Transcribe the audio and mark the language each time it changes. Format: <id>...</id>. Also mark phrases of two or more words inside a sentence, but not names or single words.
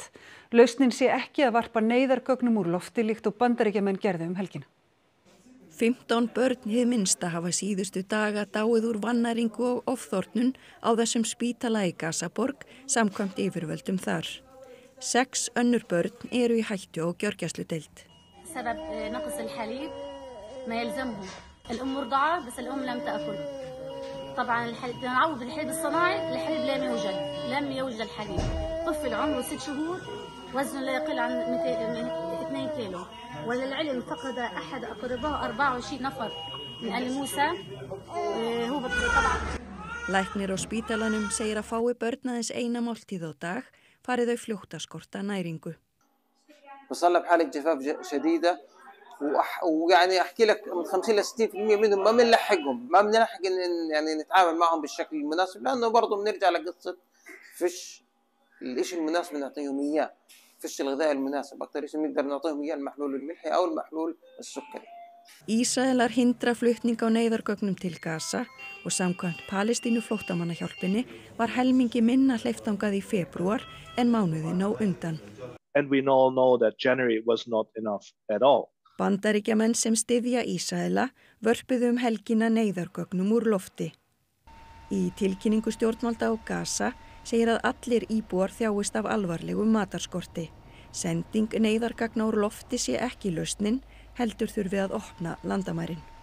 <is>Lausnin sé ekki að varpa neyðargögnum úr lofti líkt og Bandaríkjamenn gerðu helgina. 15 börn hið minnsta hafa síðustu daga dáið úr vannæringu og ofþornun á þessum spítala í Gazaborg samkvæmt yfirvöldum þar. 6 önnur börn eru í hættu á gjörgæsludeild.</is> <ar>سبب نقص الحليب ما يلزمهم الأم مرضعة بس الأم لم تأكل طبعا نعوض بالحليب الصناعي الحليب لم يوجد الحليب طفل عمره 6 شهور وزنه لا يقل عن 2 كيلو وللعلم فقد أحد أقربائه 24 نفر من آل موسى هو طبعا</ar> <is>Læknir á spítalanum segir að fái börn aðeins eina máltíð á dag fari þau fljótt að skorta næringu.</is> <ar>وصلنا بحالة جفاف شديدة ويعني أحكي لك من 50 ل 60% منهم ما بنلحقهم ما بنلحق يعني نتعامل معهم بالشكل المناسب لأنه برضه بنرجع لقصة فيش الإشي المناسب نعطيهم إياه فيش الغذاء المناسب أكتر شيء بنقدر نعطيهم إياه المحلول الملحي أو المحلول السكري.</ar> <is>Ísraelar hindra flutning á neyðargögnum til Gaza og samkvæmt Palestínuflóttamannahjálpinni var helmingi minna hleypt þangað í febrúar en mánuðinn á undan.</is> <en>And we all know that January was not enough at all.</en> <is>Bandaríkjamenn sem styðja Ísraela vörpuðu helgina neyðargögnum úr lofti. Í tilkynningu stjórnvalda á Gaza segir að allir íbúar þjáist af alvarlegum matarskorti. Sending neyðargagna úr lofti sé ekki lausnin, heldur þurfi að opna landamærin.</is>